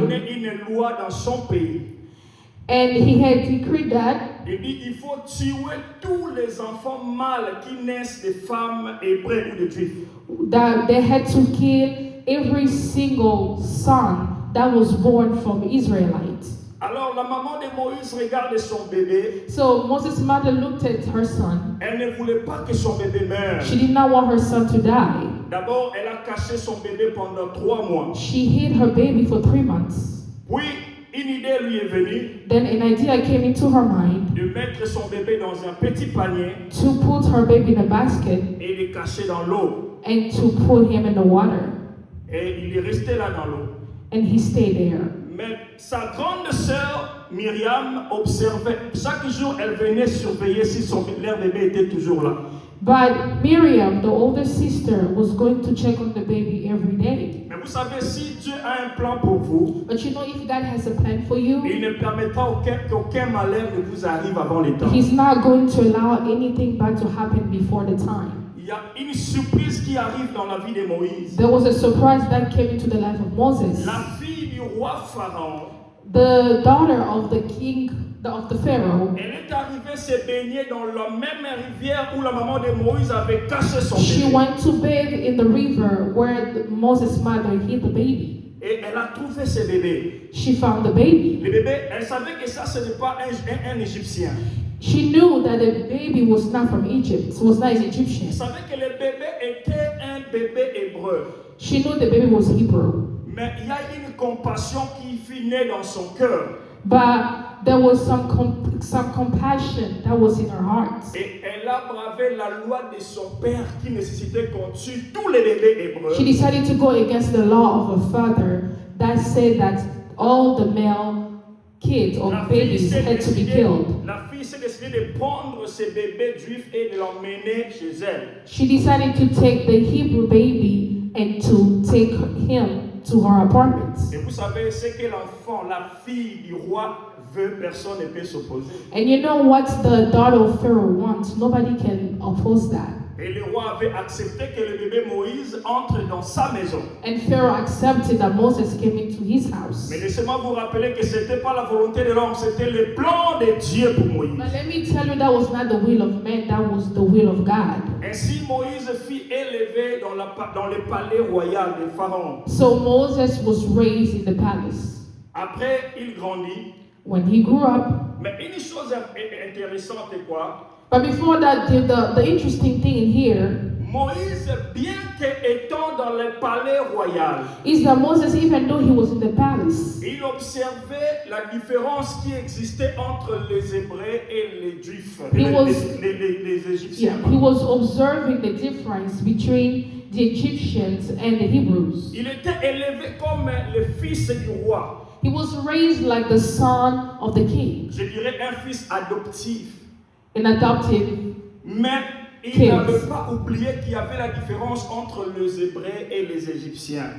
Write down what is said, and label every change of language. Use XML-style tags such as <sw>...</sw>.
<fr>donné une loi dans son pays.</fr> <en>And he had decreed that</en> <fr>Il dit il faut tuer tous les enfants mâles qui naissent des femmes hébreues ou de juifs.</fr> <en>they had to kill every single son that was born from Israelites.</en> <fr>Alors la maman de Moïse regarde son bébé.</fr> <en>So Moses' mother looked at her son.</en> <fr>Elle ne voulait pas que son bébé meure.</fr> <en>She did not want her son to die.</en> <fr>D'abord, elle a caché son bébé pendant 3 mois.</fr> <en>She hid her baby for 3 months.</en> <fr>Puis, une idée lui est venue</fr> <en>Then an idea came into her mind</en> <fr>de mettre son bébé dans un petit panier</fr> <en>to put her baby in a basket</en> <fr>et de le cacher dans l'eau.</fr> <en>and to put him in the water.</en> <fr>Et il est resté là dans l'eau.</fr> <en>And he stayed there.</en> <fr>Mais sa grande sœur, Myriam, observait. Chaque jour, elle venait surveiller si leur bébé était toujours là.</fr> <en>But Miriam, the older sister, was going to check on the baby every day.</en> <fr>Mais vous savez, si Dieu a un plan pour vous,</fr> <en>But you know, if God has a plan for you,</en> <fr>il ne permettra qu'aucun malheur ne vous arrive avant le temps.</fr> <en>He's not going to allow anything bad to happen before the time.</en> <fr>Il y a une surprise qui arrive dans la vie de Moïse.</fr> <en>There was a surprise that came into the life of Moses.</en> <fr>La fille du roi Pharaon,</fr> <en>The daughter of the king, of the Pharaoh,</en> <fr>elle est arrivée se baigner dans la même rivière où la maman de Moïse avait caché son</fr> <en>she</en> <fr>bébé.</fr> <en>went to bathe in the river where Moses' mother hid the baby.</en> <fr>Et elle a trouvé ce bébé.</fr> <en>She found the baby.</en> <fr>Le bébé, elle savait que ça, ce n'est pas un Égyptien.</fr> <en>She knew that the baby was not from Egypt, was not an Egyptian.</en> <fr>Elle savait que le bébé était un bébé hébreu.</fr> <en>She knew the baby was Hebrew.</en> <fr>Mais il y a une compassion qui fut née dans son cœur.</fr> <en>But there was some compassion that was in her heart.</en> <fr>Et elle a bravé la loi de son père qui nécessitait qu'on tue tous les bébés hébreux.</fr> <en>She decided to go against the law of her father that said that all the male kids or babies had to be killed.</en> <fr>La fille s'est décidée de prendre ces bébés juifs et de l'emmener chez elle.</fr> <en>She decided to take the Hebrew baby and to take him to her apartment.</en> <fr>Et vous savez, ce que l'enfant, la fille du roi veut, personne ne peut s'opposer.</fr> <en>And you know what the daughter of Pharaoh wants? Nobody can oppose that.</en> <fr>Et le roi avait accepté que le bébé Moïse entre dans sa maison.</fr> <en>And Pharaoh accepted that Moses came into his house.</en> <fr>Mais laissez-moi vous rappeler que ce n'était pas la volonté de l'homme, c'était le plan de Dieu pour Moïse.</fr> <en>But let me tell you, that was not the will of man, that was the will of God.</en> <fr>Ainsi, Moïse fut élevé dans le palais royal de Pharaon.</fr> <en>So Moses was raised in the palace.</en> <fr>Après, il grandit.</fr> <en>When he grew up,</en> <fr>Mais une chose intéressante est quoi?</fr> <en>but before that, the interesting thing in here</en> <fr>Moïse, bien qu'étant dans le palais royal,</fr> <en>is that Moses, even though he was in the palace,</en> <fr>il observait la différence qui existait entre les Hébreux et les Juifs, les Égyptiens.</fr> <en>he was observing the difference between the Egyptians and the Hebrews.</en> <fr>Il était élevé comme le fils du roi.</fr> <en>He was raised like the son of the king,</en> <fr>Je dirais un fils adoptif.</fr> <en>an adoptive.</en> <fr>Mais il</fr> <en>Kids.</en> <fr>n'avait pas oublié qu'il y avait la différence entre les Hébreux et les Égyptiens.</fr>